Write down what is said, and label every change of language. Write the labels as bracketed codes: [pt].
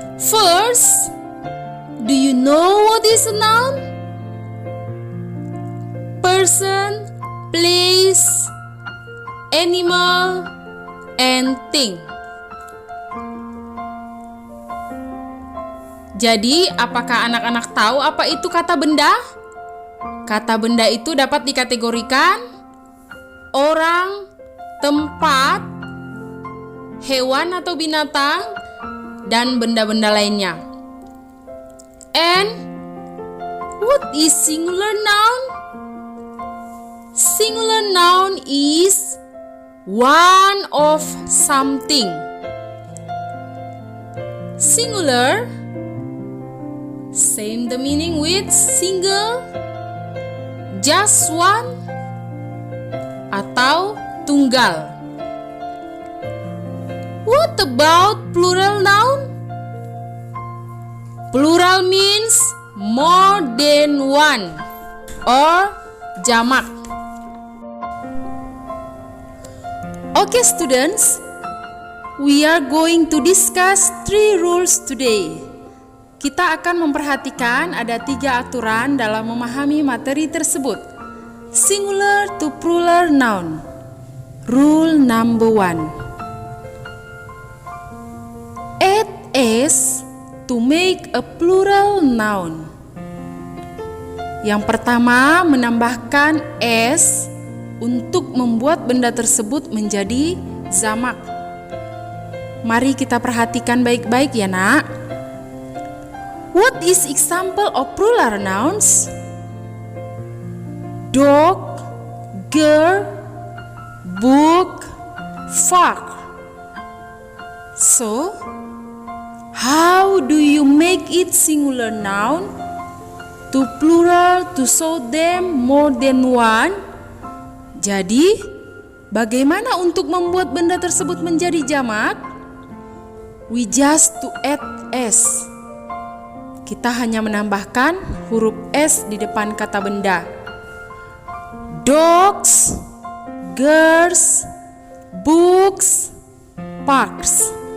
[en] First, do you know what is a noun? Person, place, animal, and thing. [id] Jadi, apakah anak-anak tahu apa itu kata benda? Kata benda itu dapat dikategorikan orang, tempat, hewan atau binatang, dan benda-benda lainnya. [en] And what is singular noun? Singular noun is one of something. Singular, same the meaning with single, just one, [id] atau tunggal. [en] What about plural noun? Plural means more than one or jamak. Okay students, we are going to discuss 3 rules today. [id] Kita akan memperhatikan ada 3 aturan dalam memahami materi tersebut. [en] Singular to plural noun. Rule number 1. Add s to make a plural noun. [id] Yang pertama, menambahkan s untuk membuat benda tersebut menjadi jamak. Mari kita perhatikan baik-baik ya nak. [en] What is example of plural nouns? Dog, girl, book, fork. So, how do you make it singular noun to plural to show them more than one? [id] Jadi, bagaimana untuk membuat benda tersebut menjadi jamak? [en] We just to add s. [id] Kita hanya menambahkan huruf s di depan kata benda. [en] Dogs, girls, books, parks.